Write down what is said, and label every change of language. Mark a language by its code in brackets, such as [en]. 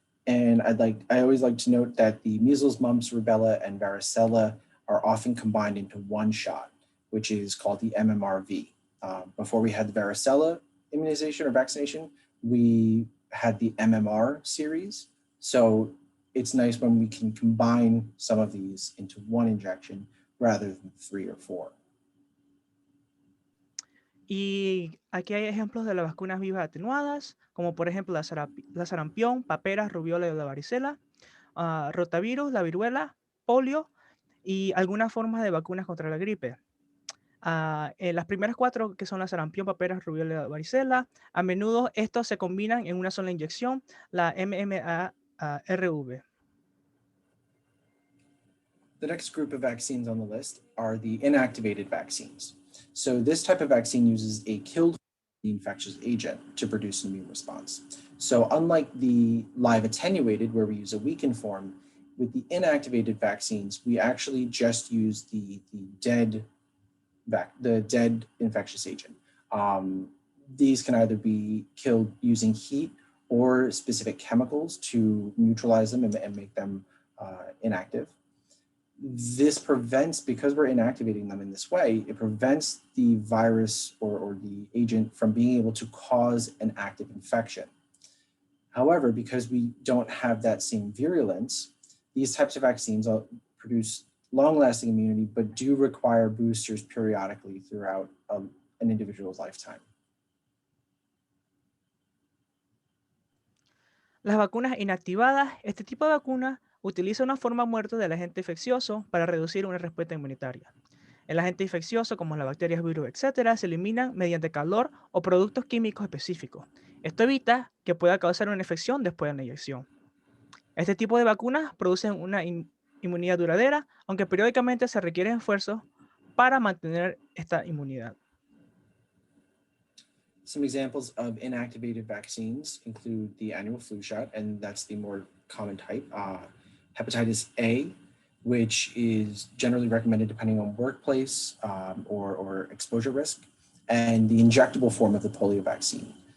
[en] And I always like to note that the measles, mumps, rubella, and varicella are often combined into one shot, which is called the MMRV. Before we had the varicella immunization or vaccination, we had the MMR series. So it's nice when we can combine some of these into one injection rather than 3 or 4. [es] Y aquí hay ejemplos de las vacunas vivas atenuadas, como por ejemplo la sarampión, paperas, rubiola y la varicela, rotavirus, la viruela, polio y algunas formas de vacunas contra la gripe. Las primeras 4, que son la sarampión, paperas, rubiola y la varicela, a menudo estos se combinan en una sola inyección, la MMRV. [en] The next group of vaccines on the list are the inactivated vaccines. So this type of vaccine uses a killed infectious agent to produce an immune response. So unlike the live attenuated, where we use a weakened form, with the inactivated vaccines, we actually just use the dead infectious agent. These can either be killed using heat or specific chemicals to neutralize them and make them inactive. This prevents, because we're inactivating them in this way, it prevents the virus or the agent from being able to cause an active infection. However, because we don't have that same virulence, these types of vaccines produce long-lasting immunity, but do require boosters periodically throughout an individual's lifetime. [es] Las vacunas inactivadas. Este tipo de vacuna utiliza una forma muerta del agente infeccioso para reducir una respuesta inmunitaria. El agente infeccioso, como las bacterias, virus, etc., se eliminan mediante calor o productos químicos específicos. Esto evita que pueda causar una infección después de la inyección. Este tipo de vacunas producen una inmunidad duradera, aunque periódicamente se requieren esfuerzos para mantener esta inmunidad. [en] Some examples of inactivated vaccines include the annual flu shot, and that's the more common type. Hepatitis A, which is generally recommended depending on workplace or exposure risk, and the injectable form of the polio vaccine.